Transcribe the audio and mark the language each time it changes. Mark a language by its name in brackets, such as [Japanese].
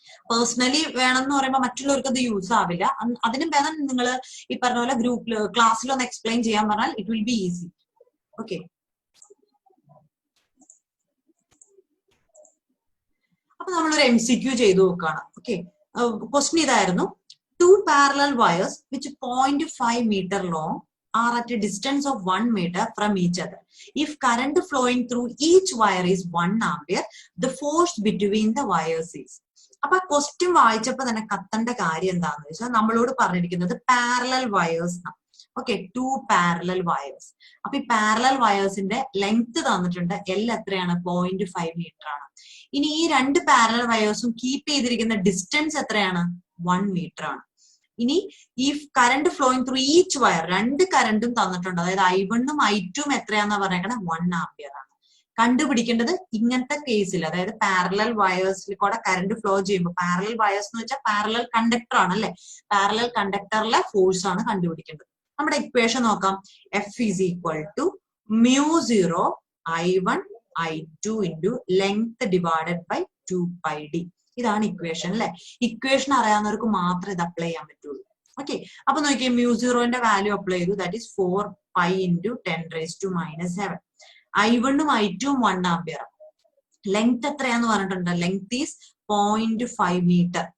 [Malayalam] Personally വേണമെന്ന് പറയുമ്പോൾ മറ്റുള്ളവർക്ക് അത് യൂസ് ആവില്ല. അതിനും ഭേദം നിങ്ങൾ ഈ പറഞ്ഞ പോലെ ഗ്രൂപ്പിൽ ക്ലാസ്സിൽ ഒന്ന് എക്സ്പ്ലെയിൻ ചെയ്യാൻ പറഞ്ഞാൽ [English] It will be easy. [Malayalam] Okay, അപ്പൊ നമ്മളൊരു MCQ ചെയ്തു നോക്കുകയാണ്. ഓക്കെ, ക്വസ്റ്റ്യൻ ഇതായിരുന്നു. [English] 2 parallel wires which 0.5 meter long are at a distance of 1 meter from each other. If current flowing through each wire is 1 ampere, the force between the wires is. [Malayalam] അപ്പൊ question വായിച്ചപ്പോ തന്നെ കത്തേണ്ട കാര്യം എന്താണെന്ന് വെച്ചാൽ നമ്മളോട് പറഞ്ഞിരിക്കുന്നത് parallel wires. [English] Okay, 2 parallel wires. [Malayalam] അപ്പൊ ഈ parallel വയേഴ്സിന്റെ length തന്നിട്ടുണ്ട്. L എത്രയാണ്? 0.5 മീറ്റർ ആണ്. ഇനി ഈ രണ്ട് പാരലൽ വയേഴ്സും കീപ്പ് ചെയ്തിരിക്കുന്ന ഡിസ്റ്റൻസ് എത്രയാണ്? 1 മീറ്റർ ആണ്. ഇനി ഈ current flowing through each wire, രണ്ട് കറണ്ടും തന്നിട്ടുണ്ട്. അതായത് I1 ഉം I2 ഉം എത്രയാന്നാ പറഞ്ഞേക്കണേ? 1 ആംപിയർ ആണ്. കണ്ടുപിടിക്കേണ്ടത് ഇങ്ങനത്തെ കേസിൽ, അതായത് പാരലൽ വയേഴ്സിൽ കൂടെ കറണ്ട് ഫ്ലോ ചെയ്യുമ്പോൾ, പാരലൽ വയേഴ്സ് എന്ന് വെച്ചാൽ പാരലൽ കണ്ടക്ടർ ആണ് അല്ലെ, പാരലൽ കണ്ടക്ടറിലെ ഫോഴ്സ് ആണ് കണ്ടുപിടിക്കേണ്ടത്. നമ്മുടെ ഇക്വേഷൻ നോക്കാം. [English] F is equal to μ0 I1 I2 into length divided by 2πd. [Malayalam] ഇതാണ് ഇക്വേഷൻ അല്ലെ. ഇക്വേഷൻ അറിയാവുന്നവർക്ക് മാത്രമേ ഇത് അപ്ലൈ ചെയ്യാൻ പറ്റുള്ളൂ. ഓക്കെ, അപ്പൊ നോക്കിയേ μ0ന്റെ വാല്യൂ അപ്ലൈ ചെയ്തു. [English] that is [Malayalam] 4π × 10⁻⁷. I1 ഉം I2 ഉം 1 ആംപിയർ. ലെങ്ത് എത്രയാന്ന് പറഞ്ഞിട്ടുണ്ട്? [English] Length is 0.5 metre.